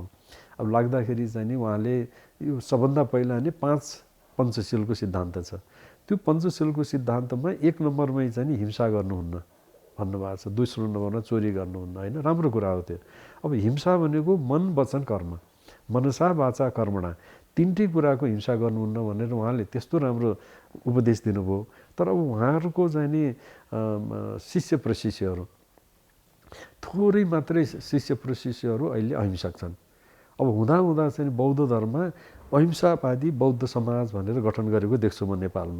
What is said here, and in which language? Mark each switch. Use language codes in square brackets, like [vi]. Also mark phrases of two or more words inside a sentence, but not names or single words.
[ne] अब लाग्दाखेरि चाहिँ नि उहाँले यो सबभन्दा पहिला नि 5 पञ्चशीलको सिद्धान्त छ। त्यो पञ्चशीलको सिद्धान्तमा 1 नम्बरमै चाहिँ नि हिंसा गर्नुहुन्न भन्नुभएको छ, दोस्रो नम्बरमा चोरी गर्नुहुन्न, होइन। राम्रो कुरा हो त्यो। अब हिंसा भनेको मन, वचन, [sa] कर्म, मनसा वाचा कर्मणा, [ne] तिनटै कुराको हिंसा गर्नुहुन्न भनेर उहाँले त्यस्तो राम्रो उपदेश दिनुभयो। तर अब उहाँहरूको चाहिँ नि शिष्य प्रशिष्यहरू, थोरै मात्रै शिष्य प्रशिष्यहरू अहिले अहिंसक छन्। अब हुँदा चाहिँ बौद्ध धर्ममा अहिंसावादी बौद्ध समाज भनेर गठन गरेको देख्छु म नेपालमा।